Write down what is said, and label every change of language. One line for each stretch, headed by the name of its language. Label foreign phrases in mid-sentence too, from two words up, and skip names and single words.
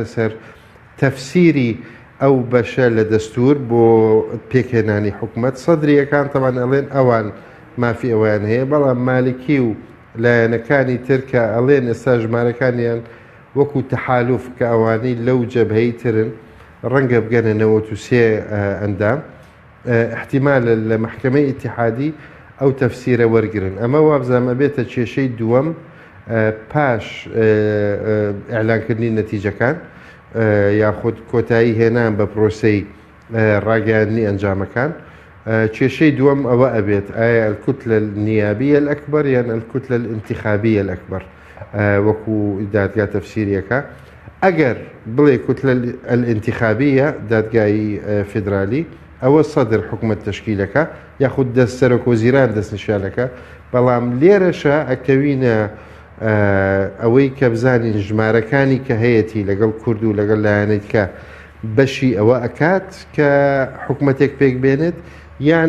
Central Kurdish: سەر تەفسیری ئەو بەشە لە دەستور بۆ پێکهێنانی حکومەت سەدرریەکان تەوان ئەڵێن ئەوان مافی ئەویان هەیە بەڵام مالکی و لایەنەکانی تر کە ئەڵێن ئێستا ژمارەکانیان وەکو تەحالوف کە ئەوانەی لەو جەبهەی ترن ڕەنگە بگەنە 93 ئەندام احتیمالە لە محکمەی ئیتیحادی ئەو تەفسیرە وەرگرن ئەمە وابزانامە بێتە کێشەی دووەم پاش ئیعلانکردنی نەتیجەکان یاخود کۆتایی هێنان بە پرۆسەی ڕاگەیاندنی ئەنجامەکان کێشەی دووەم ئەوە ئەبێت ئایا
Arabic: الكتلة النيابية الأكبر يعني الكتلة الانتخابية الأكبر
Central Kurdish: وەکو دادگا تەفسیریەکە ئەگەر بڵێ کوتلە الانتخابية دادگای فیدرالی ئەوە سەدر حکومەت تەشکیلەکە یاخود دەست سەرۆک وەزیران دەستنیشانەکە بەڵام لێرەشە ئەکەوینە ئەوەی کە بزانین ژمارەکانی کە هەیەی لەگەڵ کورد و لەگەڵ لایەنێت کە بەشی ئەوە ئەکات کە حکومەتێک پێک بێنێت یان